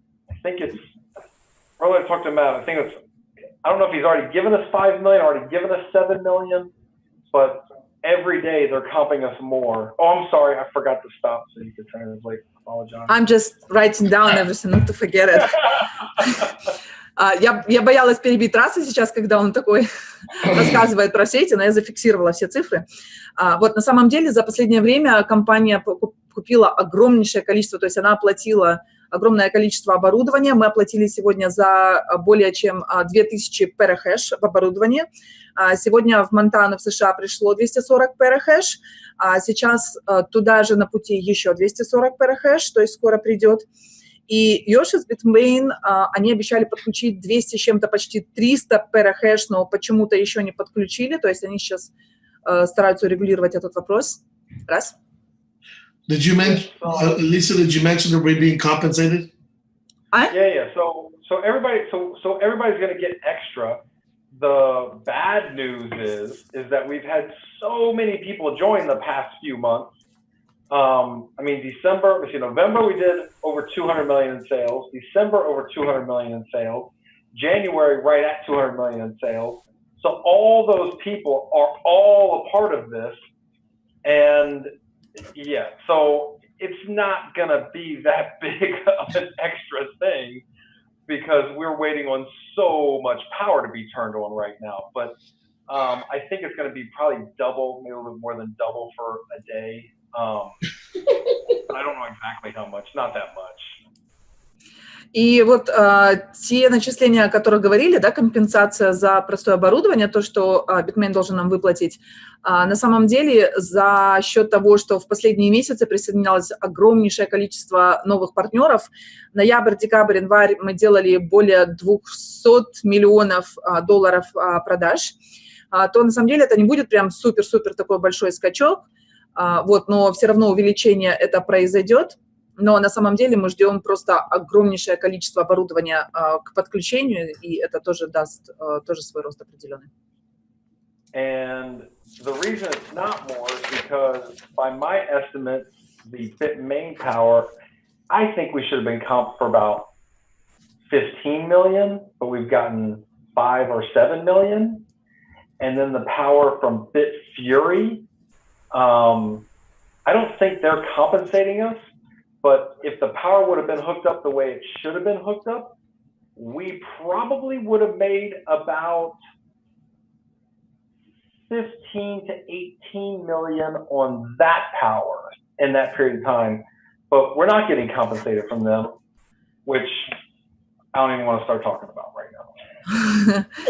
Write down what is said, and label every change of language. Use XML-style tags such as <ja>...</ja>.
<en>I think it's, earlier I talked to Matt, I think it's, I don't know if he's already given us 5 million, already given us 7 million, but every day they're comping us more. Oh, I'm sorry, I forgot to stop so you could translate. Apologize. I'm just writing down everything, not to forget it.</en> <ru>Я боялась перебить Раса сейчас, когда он такой рассказывает про все эти, но я зафиксировала все цифры. Вот на самом деле за последнее время компания купила огромнейшее количество, то есть она оплатила огромное количество оборудования. Мы оплатили сегодня за более чем 2000 перахэш в оборудовании. Сегодня в Монтану, в США, пришло 240 перахэш. Сейчас туда же на пути еще 240 перахэш, то есть скоро придет. И Yoshi с Bitmain, они обещали подключить 200 с чем-то, почти 300 перахэш, но почему-то еще не подключили. То есть они сейчас стараются регулировать этот вопрос. Раз.</ru> <en>Did you mention, Lisa? Did you mention that we're being compensated? Yeah. So everybody's going to get extra. The bad news is that we've had so many people join the past few months. I mean, November we did over 200 million in sales. December over 200 million in sales. January right at 200 million in sales. So all those people are all a part of this, and yeah, so it's not going to be that big of an extra thing because we're waiting on so much power to be turned on right now. But I think it's going to be probably double, maybe a little more than double for a day. I don't know exactly how much, not that much.</en> <ru>И вот те начисления, о которых говорили, да, компенсация за простое оборудование, то, что Bitmain должен нам выплатить, на самом деле за счет того, что в последние месяцы присоединялось огромнейшее количество новых партнеров, ноябрь, декабрь, январь мы делали более 200 миллионов долларов продаж, то на самом деле это не будет прям супер-супер такой большой скачок, вот, но все равно увеличение это произойдет. но на самом деле мы ждем просто огромнейшее количество оборудования к подключению, и это тоже даст тоже свой рост определенный.</ru> <en>And the reason it's not more is because by my estimate, the bit main power, I think we should have been comped for about 15 million, but we've gotten 5 or 7 million. And then the power from Bit Fury, I don't think they're compensating us, but if the power would have been hooked up the way it should have been hooked up, we probably would have made about 15 to 18 million on that power in that period of time, but we're not getting compensated from them, which I don't even want to start talking about right now.</en>